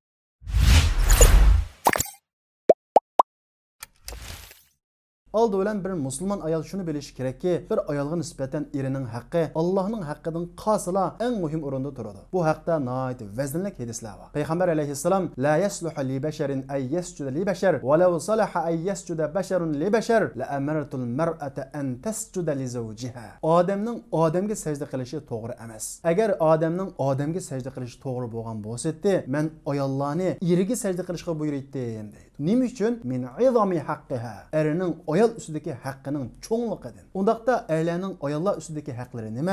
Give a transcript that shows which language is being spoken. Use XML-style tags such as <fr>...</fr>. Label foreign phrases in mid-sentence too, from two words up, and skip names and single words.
<uz>Aldı bilan bir musulmon ayol shuni bilishi kerakki, bir ayolga nisbatan erining haqqi Allohning haqqidan qasila eng muhim o'rinda turadi. Bu haqda nihoyat vaznli hadislar bor. Payg'ambar alayhissalom</uz> <ar>لا يصلح لبشر أن يسجد لبشر ولو صلح أن يسجد بشر لبشر لأمرت المرأة أن تسجد لزوجها.</ar> <uz>Odamning odamga sajda qilishi to'g'ri emas. Agar odamning odamga sajda qilishi to'g'ri bo'lgan bo'lsa-da, men ayollarni eriga sajda qilishga buyuraydim deydi. Nima uchun?</uz> <ar>من عظم حقها.</ar> <uz>Erining ayol ustidagi haqqining cho'ngligidan. Undaqda erlarning ayollar ustidagi haqlari nima?</uz>